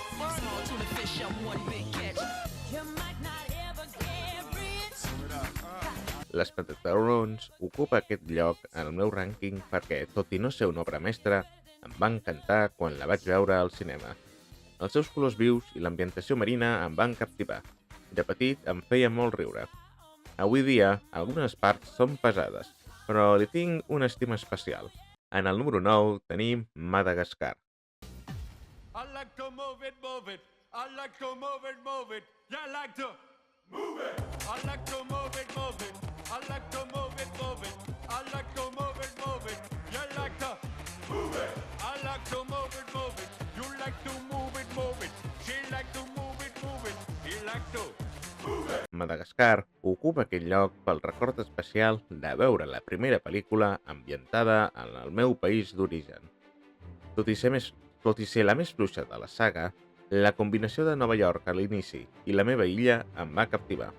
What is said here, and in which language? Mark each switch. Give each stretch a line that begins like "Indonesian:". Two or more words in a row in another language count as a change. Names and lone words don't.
Catalan: L'Espantataurons ocupa aquest lloc en el meu rànquing perquè, tot i no ser una obra mestra, em va encantar quan la vaig veure al cinema. Els seus colors vius i l'ambientació marina em van captivar. De petit em feia molt riure. Avui dia, algunes parts són pesades, però li tinc una estima especial. En el número 9 tenim Madagascar.
English: I like to move it, move it. I like to move it, move it. You like to move it. I like to move it, move it. I like to move it, move it. I like to move it, move it. You like to move it. I like to move it, move it. You like to move it, move it. She like to move it, move it. He like to move it.
Catalan: Madagascar ocupa aquest lloc pel record especial de veure la primera pel·lícula ambientada en el meu país d'origen. Tot i ser la més fluixa de la saga, la combinació de Nova York a l'inici i la meva illa em va captivar.